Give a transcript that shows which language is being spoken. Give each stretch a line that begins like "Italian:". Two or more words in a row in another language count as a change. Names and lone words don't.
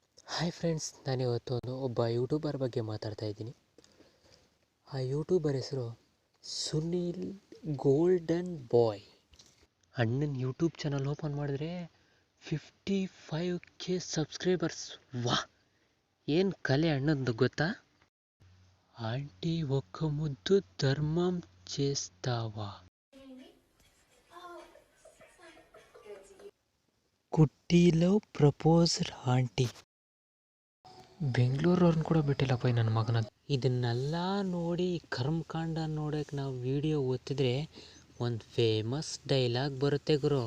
English: Hi friends,
Kannada: ನಾನಿವತ್ತು ಒಬ್ಬ ಯೂಟ್ಯೂಬರ್ ಬಗ್ಗೆ ಮಾತಾಡ್ತಾ ಇದ್ದೀನಿ. ಆ ಯೂಟ್ಯೂಬರ್ ಹೆಸರು ಸುನೀಲ್ ಗೋಲ್ಡನ್ ಬಾಯ್. ಅಣ್ಣನ
English: YouTube channel open
Kannada: ಮಾಡಿದ್ರೆ 55K ಸಬ್ಸ್ಕ್ರೈಬರ್ಸ್. ವಾ, ಏನು ಕಲೆ ಅಣ್ಣಂದು ಗೊತ್ತಾ?
Telugu: ఆంటీ ఒక్క ముద్దు ధర్మం చేస్తావా?
Kannada: ಕುಟ್ಟಿಲೋ ಪ್ರಪೋಸರ್ ಆಂಟಿ. ಬೆಂಗಳೂರವ್ರನ್ನ ಕೂಡ ಬಿಟ್ಟಿಲ್ಲಪ್ಪ ನನ್ನ ಮಗನ. ಇದನ್ನೆಲ್ಲ ನೋಡಿ ಕರ್ಮಕಾಂಡ ನೋಡೋಕೆ ನಾವು ವಿಡಿಯೋ ಓದ್ತಿದ್ರೆ ಒಂದು
English: famous dialogue
Kannada: ಬರುತ್ತೆ ಗುರು.